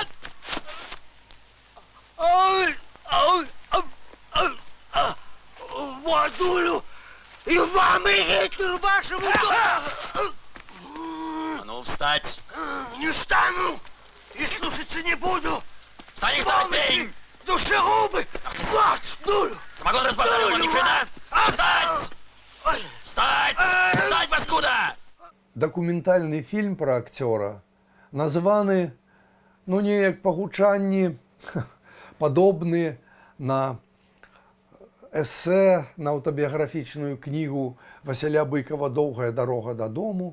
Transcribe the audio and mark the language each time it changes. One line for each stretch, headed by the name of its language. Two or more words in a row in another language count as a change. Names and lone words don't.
Russian: Водулю и вам, и Гитлеру вашему. А ну, встать. Не встану и слушаться не буду. Встань, встань, пей. Душегубы. Ах ты, дулю. Самогон разбавляю, вам ни хрена. Встать! Встать! Встать, паскуда!
Belarusian: Дакументальны фільм пра акцёра названы, ну, неяк па гучанні падобны на эсэ, на аўтабіяграфічную кнігу Васіля Быкова «Доўгая дарога дадому».